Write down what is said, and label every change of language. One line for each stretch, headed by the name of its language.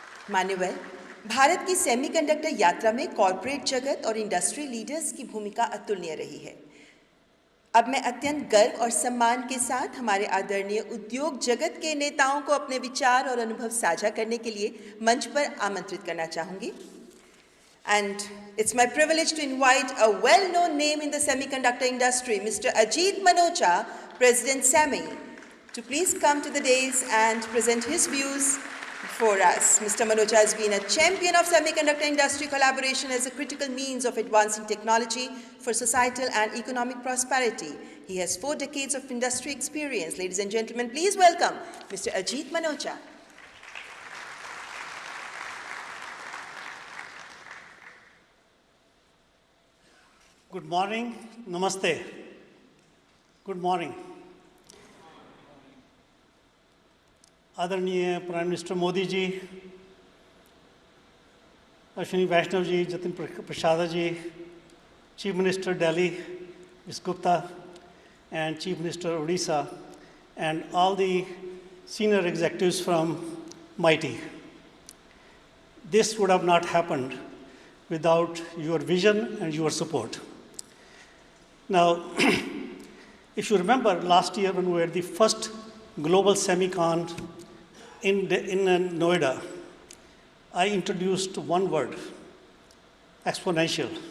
Hindi: मान्यवर, भारत की सेमीकंडक्टर यात्रा में कॉर्पोरेट जगत और इंडस्ट्री लीडर्स की भूमिका अतुलनीय रही है। अब मैं अत्यंत गर्व और सम्मान के साथ हमारे आदरणीय उद्योग जगत के नेताओं को अपने विचार और अनुभव साझा करने के लिए मंच पर आमंत्रित करना चाहूंगी।
English: And it's my privilege to invite a well-known name in the semiconductor industry, Mr. Ajit Manocha, President SEMI, to please come to the dais and present his views for us. Mr. Manocha has been a champion of semiconductor industry collaboration as a critical means of advancing technology for societal and economic prosperity. He has 4 decades of industry experience. Ladies and gentlemen, please welcome Mr. Ajit Manocha. Good morning. Namaste. Good morning. आदरणीय prime minister Modi ji, Ashwini Vaishnaw ji, Jitin Prasada ji, Chief Minister Delhi, Ms. Gupta, and Chief Minister Odisha, and all the senior executives from MITI. this would have not happened without your vision and your support. Now, if you remember last year when we were the first global Semicon in Noida, I introduced one word, exponential.